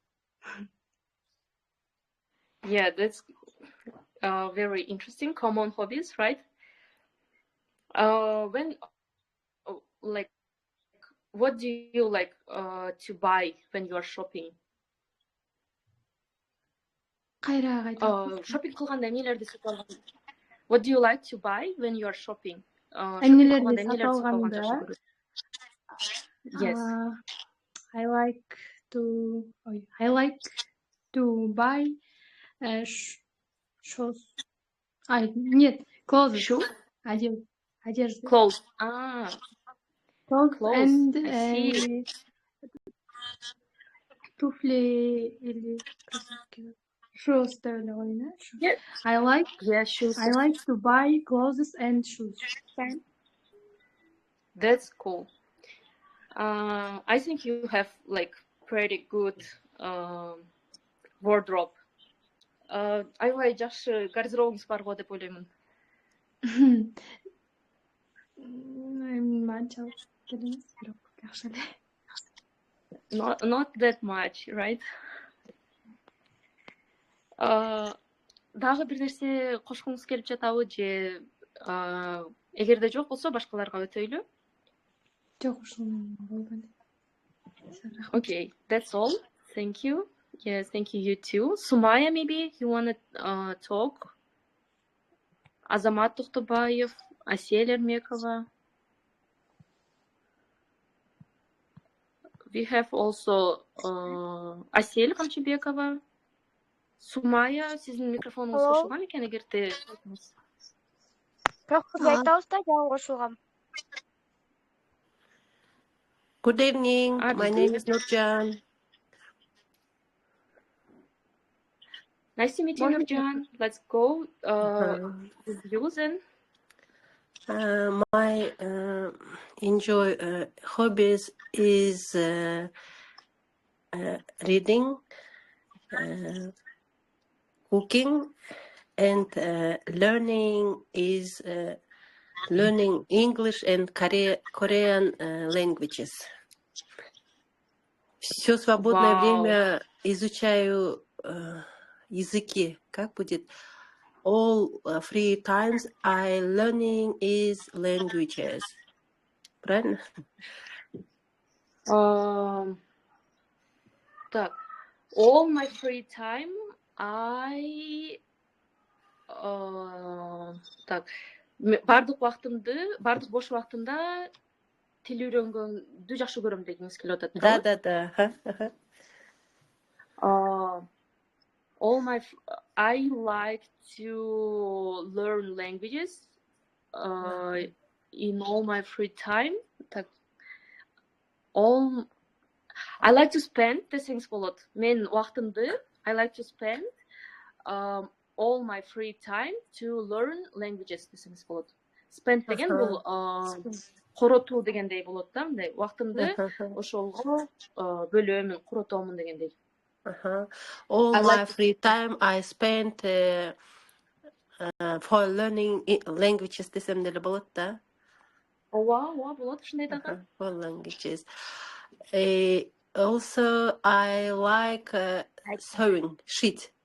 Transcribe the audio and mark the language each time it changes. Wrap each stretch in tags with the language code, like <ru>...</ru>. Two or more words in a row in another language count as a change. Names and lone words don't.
<en>Yeah, that's very interesting. Common hobbies, right? What do you like to buy when you are shopping?</en> <ky>Shopping кылганда эмнелерди сатып алган?</ky> <en>What do you like to buy when you are shopping?</en> <ky>Эмнелерди сатып алганда?</ky> <en>Yes. I like to buy shoes. Нет, clothes. Shoe?</en> <ru>Одежда.</ru> <en>Clothes. Clothes Clothes. and I see.</en> <ru>туфли или кроссовки.</ru> <en>Shoes да, oyna. Yeah. I like Shoes. I like to buy clothes and shoes. That's cool. I think you have like pretty good wardrobe.</en> <ky>Аябай жакшы гардеробуңуз бар го деп ойлоймун. Манчалык келемес, бирок жакшы эле.</ky> <en>Not that much, right?</en> <ky>Дагы бир нерсе кошкуңуз келип жатабы же эгерде жок болсо башкаларга өтөйлү? Жок, ушул болду.</ky> <en>Okay, that's all. Thank you. Yes, thank you. You too. Sumaya, maybe you want to talk?</en> <ky>Азамат Тухтубаев, Асель Эрмекова.</ky> <en>We have also Асель Камчыбекова.</en> <ky>Сумая, сиздин микрофонуңуз кошулган экен, эгерде. Бирок сиз айтабыз да, жаңы кошулгам.</ky> <en>Good evening. My name is Nurjan. Nice to meet you, Nurjan. Let's go. Using. My hobbies is reading, cooking, and learning English and Korean languages.</en> <ru>Все свободное время изучаю языки. Как будет?</ru> <en>All free times I learning is languages.</en> <ru>Правильно? Так.</ru> <en>All my free time I так.</en> <ky>Бардык бош убактымда тил үйрөнгөндү жакшы көрөм дегиңиз келип атат.</ky> <ru>Да.</ru> <en>I like to learn languages in all my free time. I like to spend</en> <ky>десеңиз болот. Мен убактымды</ky> <en>I like to spend all my free time to learn languages</en> <ky>десеңиз болот. Spend деген бул коротуу дегендей болот да, мындай убактымды ошолго бөлөмүн, коротомун дегендей.</ky> <en>All my free time I spent for learning languages</en> <ky>десем деле болот да. Ооба, болот ушундай дагы.</ky> <en>For languages. Also I like sewing, sheet.</en>